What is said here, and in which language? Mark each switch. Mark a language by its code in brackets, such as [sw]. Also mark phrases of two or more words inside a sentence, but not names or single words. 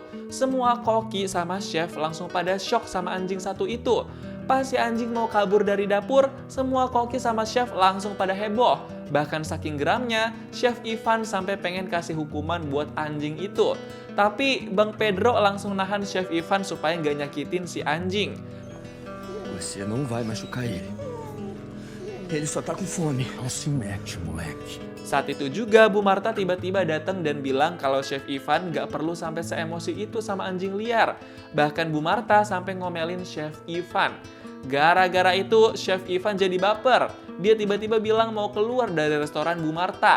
[id] Semua koki sama chef langsung pada shock sama anjing satu itu. Pas si anjing mau kabur dari dapur, semua koki sama chef langsung pada heboh. Bahkan saking geramnya, Chef Ivan sampai pengen kasih hukuman buat anjing itu. Tapi Bang Pedro langsung nahan Chef Ivan supaya nggak nyakitin si anjing. [pt] Você não vai machucar ele. Ele só tá com fome. Não se mete, moleque. [id] Saat itu juga Bu Marta tiba-tiba datang dan bilang kalau Chef Ivan nggak perlu sampai seemosi itu sama anjing liar. Bahkan Bu Marta sampai ngomelin Chef Ivan. Gara-gara itu Chef Ivan jadi baper. Dia tiba-tiba bilang mau keluar dari restoran Bu Marta.